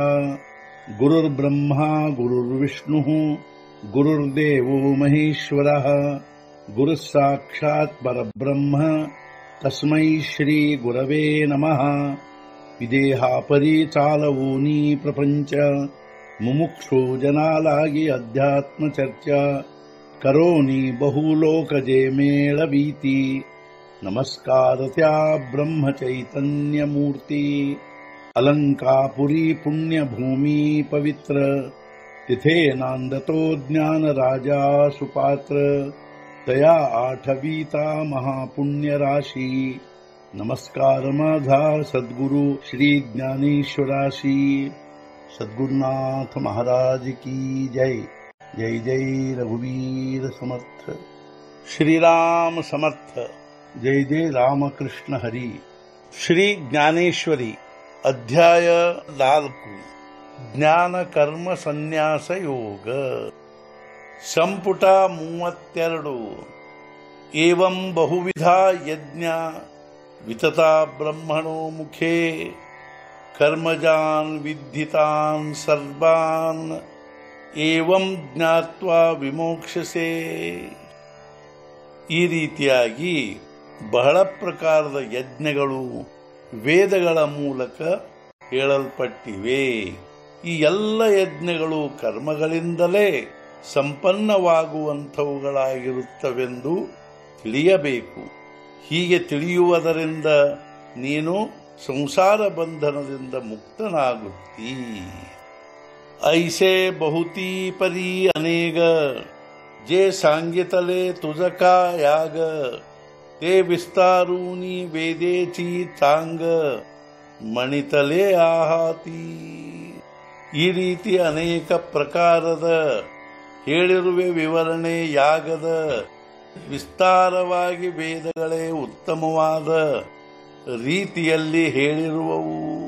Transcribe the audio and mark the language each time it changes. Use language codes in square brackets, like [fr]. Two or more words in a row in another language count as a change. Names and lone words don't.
[sa] गुरुर्ब्रह्मा गुरुर्विष्णुः गुरुर्देवो महेश्वरः गुरुः साक्षात् परब्रह्म तस्मै श्री गुरवे नमः। [mr] विदेहापरि चालवूनी प्रपंच मुमुक्षु जनालागी अध्यात्म चर्चा करोनी बहुलोकजे मेळवीती। नमस्कार त्या ब्रह्म चैतन्य मूर्ती अलंकापुरी पुण्यभूमी पवित्र तिथे नांदतो ज्ञान राजा सुपात्र तया आठवीता महापुण्य राशी। नमस्कार माझा सद्गुरु श्री ज्ञानेश्वराशी। [hi] सद्गुरुनाथ महाराज की जय। [mr] जय जय रघुवीर समर्थ। श्रीराम समर्थ। जय जय रामकृष्ण हरी। श्री ज्ञानेश्वरी अध्याय 4 [sa] ज्ञान कर्म संन्यास योग संपुट 32 एवं बहुविध यज्ञा वितता ब्रह्मणो मुखे कर्मजान् विद्धि तान् सर्वान् एवं ज्ञात्वा विमोक्ष्यसे। [kn] ಈ ರೀತಿಯಾಗಿ ಬಹಳ ಪ್ರಕಾರದ ಯಜ್ಞಗಳು ವೇದಗಳ ಮೂಲಕ ಹೇಳಲ್ಪಟ್ಟಿವೆ। ಈ ಎಲ್ಲ ಯಜ್ಞಗಳು ಕರ್ಮಗಳಿಂದಲೇ ಸಂಪನ್ನವಾಗುವಂಥವುಗಳಾಗಿರುತ್ತವೆಂದು ತಿಳಿಯಬೇಕು। ಹೀಗೆ ತಿಳಿಯುವುದರಿಂದ ನೀನು ಸಂಸಾರ ಬಂಧನದಿಂದ ಮುಕ್ತನಾಗುತ್ತೀ। [mr] ऐसे बहुती परी अनेग जे सांगितले तुझका याग ते विस्तारूनी वेदेची चांग मणितले आहाती। [kn] ಈ ರೀತಿ ಅನೇಕ ಪ್ರಕಾರದ ಹೇಳಿರುವೆ ವಿವರಣೆ ಯಾಗದ ವಿಸ್ತಾರವಾಗಿ ವೇದಗಳೇ ಉತ್ತಮವಾದ ರೀತಿಯಲ್ಲಿ ಹೇಳಿರುವವು।